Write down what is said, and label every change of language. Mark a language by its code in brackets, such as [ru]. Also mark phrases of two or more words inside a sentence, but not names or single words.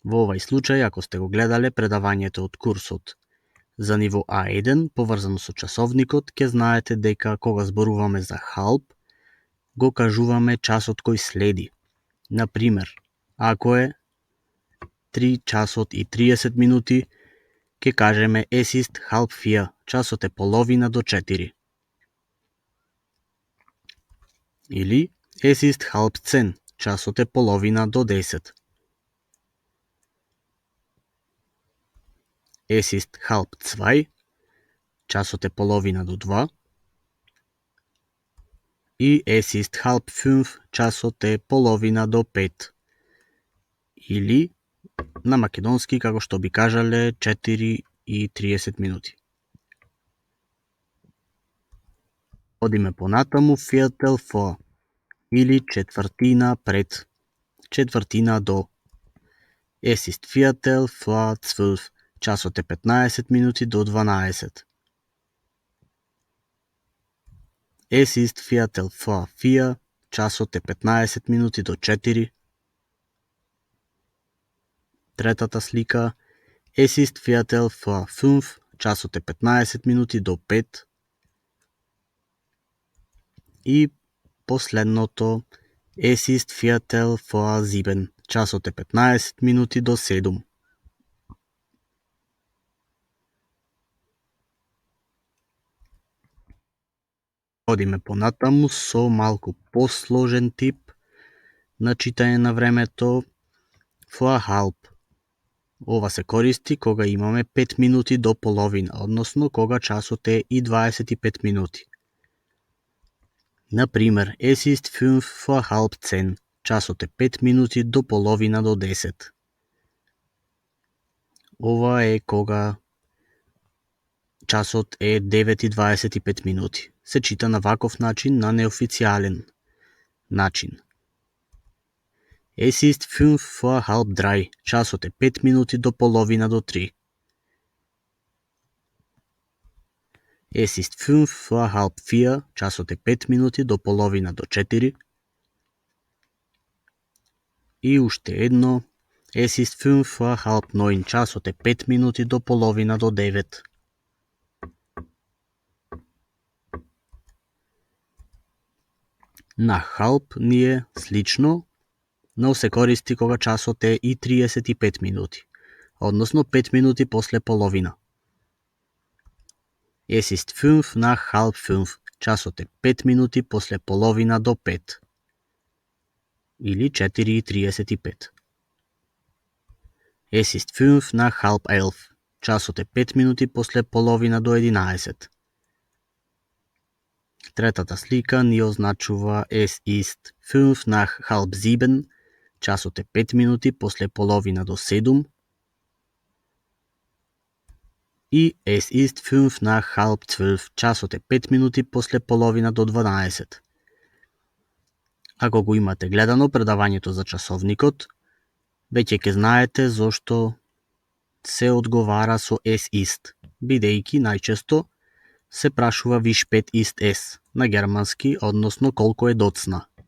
[mk] Во овај случај, ако сте го гледале предавањето од курсот за ниво А1, поврзано со часовникот, ќе знаете дека кога зборуваме за халп, го кажуваме часот кој следи. Например, ако е 3 часот и 30 минути, ќе кажеме [de] es ist halb 4, [mk] часот е половина до 4. [de] Или es ist halb 10, [mk] часот е половина до 10. [de] Es ist halb 2, [mk] часот е половина до 2. [de] И es ist halb 5, [mk] часот е половина до 5. Или на македонски, како што би кажале, 4 и 30 минути. Одиме понатаму, [de] viertel vor, [mk] или четвртина пред, четвртина до. [de] Es ist viertel vor 12, [mk] часот е 15 минути до 12. [de] Es ist viertel vor 4, [mk] часот е 15 минути до 4. Третата слика, [de] es ist viertel vor 5, [mk] часот е 15 минути до 5. И последното, [de] es ist viertel vor 7, [mk] часот е 15 минути до 7. Одиме понатаму со малку посложен тип на читање на времето, [de] vor halb. [mk] Ова се користи кога имаме 5 минути до половина, односно кога часот е и 25 минути. Например, [de] es ist 5 vor halb 10, [mk] часот е 5 минути до половина до 10. Ова е кога часот е 9:25 минути. Се чита на ваков начин, на неофицијален начин. [de] Es ist 5 vor halb 3, [mk] часот е 5 минути до половина до 3. [de] Es ist 5 vor halb 4, [mk] часот е 5 минути до половина до 4. И уште едно, [de] es ist 5 vor halb 9, [mk] часот е 5 минути до половина до 9. На halb ни е слично, но се користи кога часот е и 35 минути, односно 5 минути после половина. [de] Es ist 5 nach halb 5, [mk] часот е 5 минути после половина до 5. Или 4:35. [de] Es ist 5 nach halb 11, [mk] часот е 5 минути после половина до 11. Третата слика ни означува [de] es ist 5 nach halb 7, [mk] часот е 5 минути после половина до 7. [de] И es ist 5 nach halb 12, [mk] часот е 5 минути после половина до 12. Ако го имате гледано предавањето за часовникот, веќе ќе знаете зошто се одговара со [de] es ist, [mk] бидејќи најчесто се прашува [de] wie spät ist es [mk] на германски, односно колку е доцна.